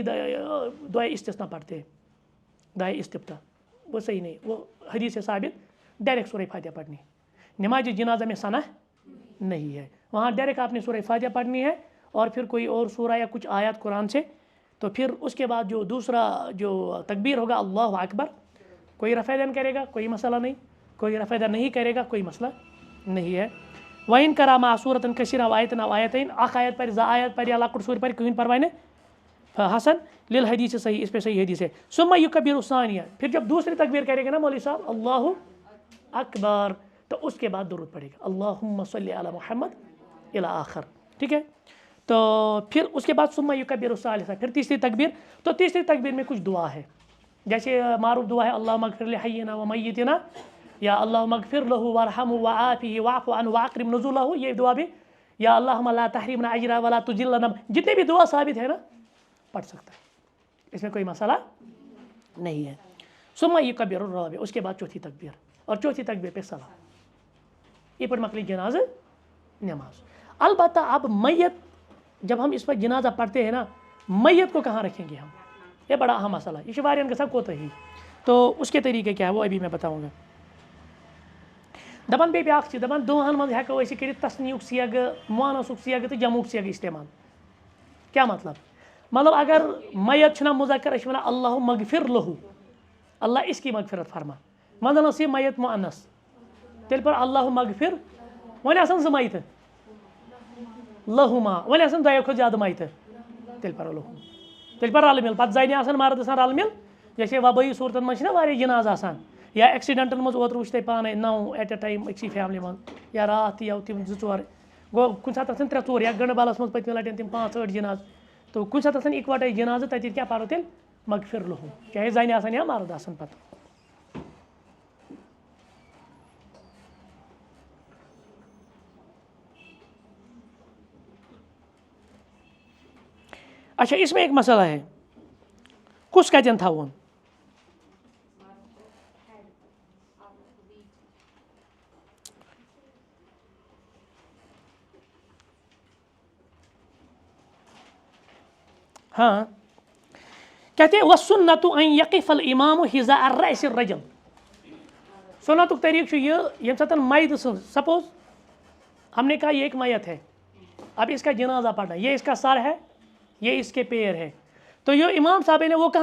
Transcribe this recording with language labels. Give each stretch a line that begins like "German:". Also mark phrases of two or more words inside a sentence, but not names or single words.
Urdu: دعائے استثناء پڑھتے ہیں دعائے استفتاح وہ صحیح نہیں وہ حدیث سے ثابت ڈائریکٹ سورہ فاتحہ پڑھنی ہے نماز جنازہ میں ثنا نہیں ہے وہاں ڈائریکٹ آپ نے سورہ فاتحہ پڑھنی ہے اور پھر کوئی اور سورہ یا کچھ آیات قرآن سے تو پھر اس کے بعد جو دوسرا جو تکبیر ہوگا اللہ اکبر کوئی رفع دین کرے گا کوئی مسئلہ نہیں کوئی رفع دین نہیں کرے گا کوئی مسئلہ نہیں ہے
Arabic: وَإِن كَرَا مَعَ سُورَةٍ كَثِيرَةٍ وَآيَةٍ أَوْ آيَتَيْن
Kashmiri: اخ آیت پر زٕ آیت پر یا لۄکُٹ سورہ پر کٕہٕنۍ پرواے نہیں
Arabic: حسن للحدیث
Urdu: صحیح اس پہ صحیح حدیث ہے
Arabic: ثم یکبر الثانیہ
Urdu: پھر جب دوسری تکبیر کرے گا نا مولوی صاحب اللہ اکبر تو اس کے بعد درود پڑے گا
Arabic: اللہم صلی علی محمد الی آخر
Urdu: ٹھیک ہے تو پھر اس کے بعد ثم
Arabic: یکبر الثالثہ
Urdu: پھر تیسری تکبیر تو تیسری تکبیر میں کچھ دعا ہے جیسے معروف دعا ہے
Arabic: اللہم اغفر لحینا و میتنا
Urdu: یا
Arabic: اللہم اغفر لہ وارحمہ وعافہ واعف عنہ واکرم نزلہ
Urdu: یہ دعا بھی یا
Arabic: اللہم لا تحرمنا اجرہ ولا تذلنا
Urdu: جتنے بھی دعا ثابت ہے نا پڑھ سکتا ہے اس میں کوئی مسئلہ نہیں ہے
Arabic: ثم یکبر الرابع
Urdu: اس کے بعد چوتھی تکبیر اور چوتھی تکبیر پہ سلام یہ
Kashmiri: پر مکلی
Urdu: جنازہ نماز البتہ اب میت جب ہم اس پر جنازہ پڑھتے ہیں نا میت کو کہاں رکھیں گے ہم یہ بڑا اہم مسئلہ ہے
Kashmiri: یہ واریاہن گژھان کوتاہی
Urdu: تو اس کے طریقے کیا ہے وہ ابھی میں بتاؤں گا
Kashmiri: دپان بیٚیہِ بیٛاکھ چیٖز دپان دُہن منٛز ہٮ۪کو أسۍ یہِ کٔرِتھ تسنیٖیُک سیگہٕ مونسُک سیگہٕ تہٕ جمعُک سیگہٕ استعمال کیٛاہ مطلب اگر میت چھُنا مذکر أسۍ چھِ وَنان
Arabic: اللہُ مغفر لہُ
Urdu: اللہ اس کی مغفرت فرما
Kashmiri: وۄنۍ زن ٲس یہِ میت مُعنس تیٚلہِ پَر
Arabic: اللہُ مغفر
Kashmiri: وۄنۍ آسان 2 میتہٕ لہُما وۄنۍ آسان 2 کھۄتہٕ زیادٕ میتہٕ تیٚلہِ پَرو لہُما تیٚلہِ پَر رلہٕ مِل پَتہٕ زَنہِ آسان مرد آسان رلہٕ مِل جیسے وبٲیی صوٗرتن منٛز چھِنا واریاہ جنازٕ آسان یا ایکسیڈنٹن منٛز اوترٕ وٕچھ تۄہہِ پانے 9
English: at a time
Kashmiri: أکسٕے فیملی منٛز یا راتھ تہِ یَو تِم 2-4 گوٚو کُنہِ ساتہٕ آسان 3-4 یا گنڈٕ بالس منٛز پٔتمہِ لٹہِ تِم 5-8 جنازٕ تو کُنہِ ساتہٕ آسان اِکوٹے جنازٕ تَتہِ کیٛاہ پَرو تیٚلہِ
Arabic: مغفر لہُ
Kashmiri: چاہے زَنہِ آسان یا مرد آسان پَتہٕ
Urdu: اچھا اس میں ایک مسئلہ ہے
Kashmiri: کُس کتٮ۪ن تھاوُن
Urdu: ہاں کہتے ہیں
Arabic: وَالسُنَّةُ أَن يَقِفَ الْإِمَامُ حِذَاءَ الرَّأْسِ الرَّجُلِ
Kashmiri: سُنتُک طریقہ چھُ یہ ییٚمہِ ساتہٕ میت سٕنٛز سپوز
Urdu: ہم نے کہا یہ ایک میت ہے اب اس کا جنازہ پڑھنا یہ اس کا سر ہے یہ اس کے پیر ہے تو یہ امام صاحب نے وہ